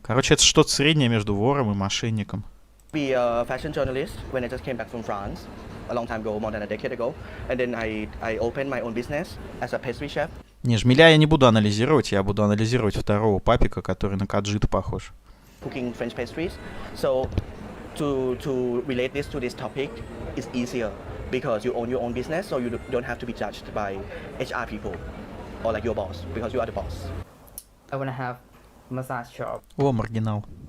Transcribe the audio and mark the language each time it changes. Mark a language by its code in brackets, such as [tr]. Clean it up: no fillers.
[ru] Короче, это что-то среднее между вором и мошенником. [en] be a fashion journalist when I just came back from France a long time ago, more than a decade ago, and then I opened my own business as a pastry chef. [ru] Не, Жмиля я не буду анализировать, я буду анализировать второго папика, который на Каджита похож. [en] Cooking French pastries. So to relate this to this topic is easier because you own your own business, so you don't have to be judged by HR people or like your boss because you are the boss. I wanna have massage shop, [ru] О, маргинал.